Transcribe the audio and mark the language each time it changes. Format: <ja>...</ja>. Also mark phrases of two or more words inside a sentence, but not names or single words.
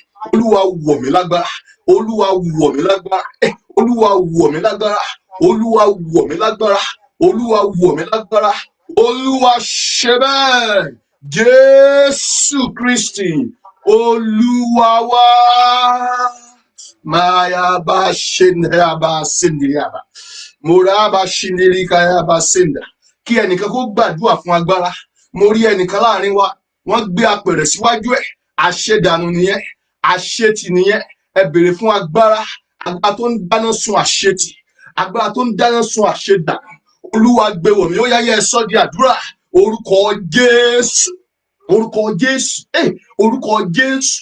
<yo>Olúwa wọ̀ mí lágbára, Olúwa wọ̀ mí lágbára, Olúwa wọ̀ mí lágbára, Olúwa wọ̀ mí lágbára, Olúwa wọ̀ mí lágbára. Olúwa ṣe bẹ́ẹ̀. Jésù Kristi Olúwa wa. Maya ba shinda ba sindiyaba. Moraba shindirika ya ba sinda. Kí ẹnìkan kó gbàdúrà fún agbára. Mo rí ẹnìkan láàrin wa, wọ́n gbé apẹ̀rẹ̀ síwájú ẹ̀. Àṣedànù nìyẹn, àṣetì nìyẹn. Ẹ béèrè fún agbára, agbára tó ń dáná sun àṣetì, agbára tó ń dáná sun àṣedànù. Olúwa gbé wọ̀ mí, ó yá ẹ sọ di àdúrà. Orúkọ Jésù, orúkọ Jésù, orúkọ Jésù.</yo>